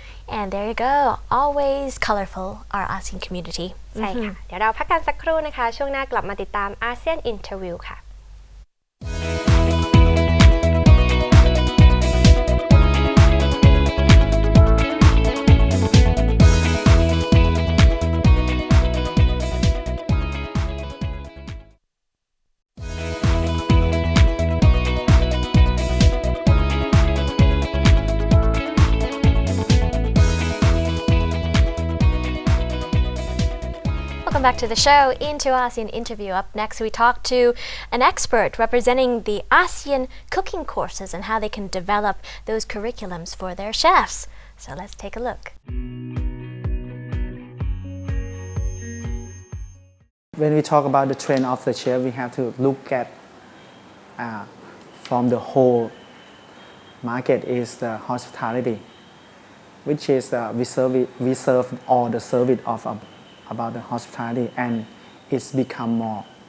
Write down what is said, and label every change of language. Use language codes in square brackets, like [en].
[en] And there you go, always colorful, our ASEAN community. [th] ใช่ค่ะ เดี๋ยวเราพักกันสักครู่นะคะ ช่วงหน้ากลับมาติดตาม ASEAN Interview ค่ะ [en] Welcome back to the show, Into ASEAN Interview. Up next, we talk to an expert representing the ASEAN cooking courses and how they can develop those curriculums for their chefs. So let's take a look. When we talk about the trend of the chef, we have to look at from the whole market is the hospitality, which is we serve all the service of about the hospitality, and it's become more.